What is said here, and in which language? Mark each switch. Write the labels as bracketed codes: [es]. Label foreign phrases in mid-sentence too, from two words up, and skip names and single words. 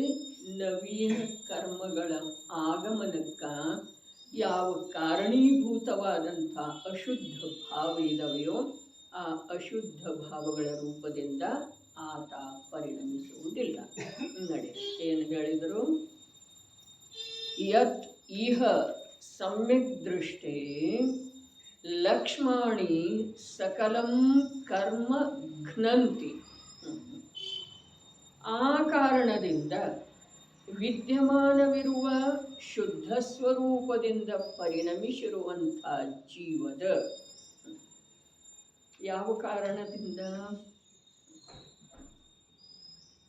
[kn] ನವೀನ ಕರ್ಮಗಳ ಆಗಮನಕ್ಕ ಯಾವ ಕಾರಣೀಭೂತವಾದಂಥ ಅಶುದ್ಧ ಭಾವ ಇದಾವೆಯೋ ಆ ಅಶುದ್ಧ ಭಾವಗಳ ರೂಪದಿಂದ ಆತ ಪರಿಣಮಿಸುವುದಿಲ್ಲ. ನಡೆ ಏನು ಹೇಳಿದರು? [sa] ಯತ್ ಇಹ ಸಮ್ಯಕ್ ದೃಷ್ಟೇ ಲಕ್ಷ್ಮಾಣಿ ಸಕಲಂ ಕರ್ಮ ಘ್ನಂತಿ. [kn] ಆ ಕಾರಣದಿಂದ ವಿದ್ಯಮಾನವಿರುವ ಶುದ್ಧ ಸ್ವರೂಪದಿಂದ ಪರಿಣಮಿಸಿರುವಂಥ ಜೀವದ ಯಾವ ಕಾರಣದಿಂದ?